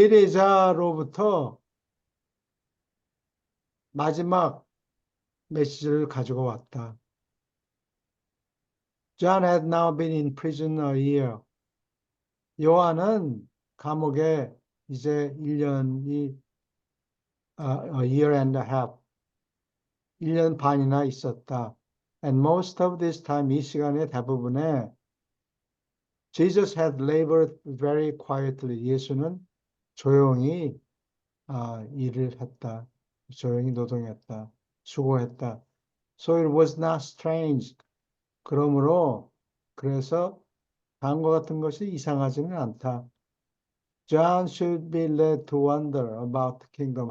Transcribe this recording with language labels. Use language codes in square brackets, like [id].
[ko] 세례자로부터 마지막 메시지를 가지고 왔다. [en] John had now been in prison a year. [ko] 요한은 감옥에 이제 1년이 [en] a year and a half, [ko] 1년 반이나 있었다. [en] And most of this time, [ko] 이 시간의 대부분에 [en] Jesus had labored very quietly. [ko] 예수는 조용히 일을 했다. 조용히 노동했다. 수고했다. [en] So it was not strange. [ko] 그러므로 그래서 다음과 같은 것이 이상하지는 않다. [en] John should be led to wonder about the kingdom.